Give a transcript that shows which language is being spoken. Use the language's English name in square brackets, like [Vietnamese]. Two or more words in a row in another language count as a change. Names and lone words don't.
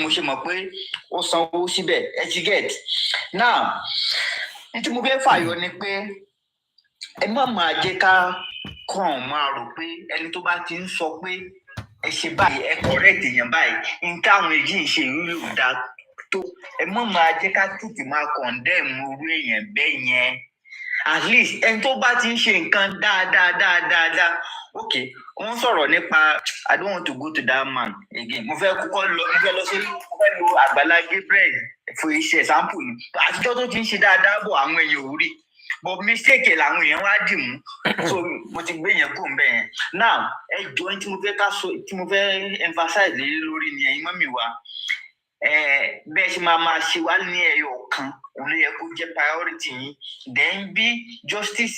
[Yoruba] mo ṣe mọ̀ pé ó sanwó síbẹ̀ ẹ ti [English] get now [Yoruba] ní tí mo fẹ́ fàyọ ni pé ẹ má máa jẹ́ ká kàn máa rò pé ẹni tó bá ti ń sọ pé ẹ ṣe báyìí ẹ correct èèyàn báyìí ní táwọn èyí ń ṣe ìrírí ò dáa tó ẹ má máa jẹ́ ká tètè máa condemn irú èèyàn bẹ́ẹ̀ yẹn [English] at least [Yoruba] ẹni tó bá ti ń ṣe nǹkan dáadáa ok wọ́n sọ̀rọ̀ nípa [English] I don't want to go to that man again [Yoruba] mo fẹ́ lọ sí mo fẹ́ lo Àgbàlá Gabriel fún iṣẹ́ sample ni àtijọ́ tó ti ń ṣe dáadáa bọ̀ àwọn èèyàn ò rí [English] but mistake [Yoruba] làwọn èèyàn wá dì mú so mo ti gbé yẹn kúrò bẹ́ẹ̀ yẹn now ẹ jọ tí mo fẹ́ ká sọ tí mo fẹ́ emphasize lé lórí ni ẹ̀yin mọ́mì wa bẹ́ẹ̀ ṣe máa ṣe wá ní ẹyọ kan òun ló yẹ kó jẹ́ priority yín then bí justice